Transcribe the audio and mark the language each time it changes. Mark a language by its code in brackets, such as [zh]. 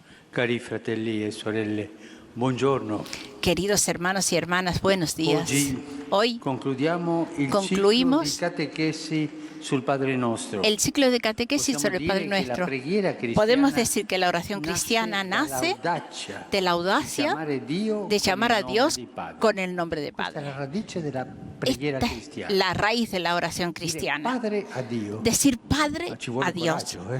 [it] Cari fratelli e sorelle, buongiorno. [es] Queridos hermanos y hermanas, buenos días. Hoy [it] concludiamo il [es] concluimos [it] ciclo di catechesi sul Padre Nostro. [es] el ciclo de catequesis sobre el Padre Nuestro. Podemos decir que la oración cristiana nace de la audacia de llamar a Dios con el nombre de Padre. Esta es la raíz de la oración cristiana. Decir Padre a Dios.